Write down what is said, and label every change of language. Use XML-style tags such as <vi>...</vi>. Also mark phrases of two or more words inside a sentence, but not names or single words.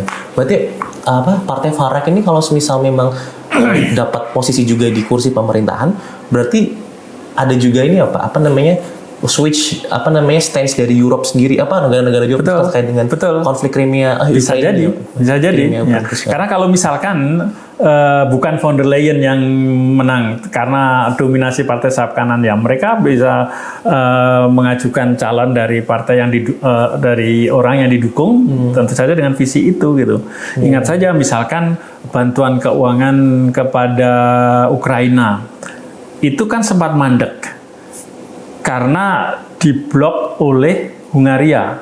<id>Berarti partai Varex ini kalau misal memang dapat posisi juga di kursi pemerintahan, berarti ada juga ini apa namanya</id> <en>switch stance</en> <id>dari Europe sendiri negara-negara Eropa terkait dengan konflik Crimea. Bisa jadi. Ya. Karena kalau misalkan bukan von der Leyen yang menang karena dominasi partai sayap kanan ya, mereka bisa mengajukan calon dari partai yang dari orang yang didukung tentu saja dengan visi itu gitu. Ingat saja misalkan bantuan keuangan kepada Ukraina itu kan sempat mandek karena diblok oleh Hungaria.</id>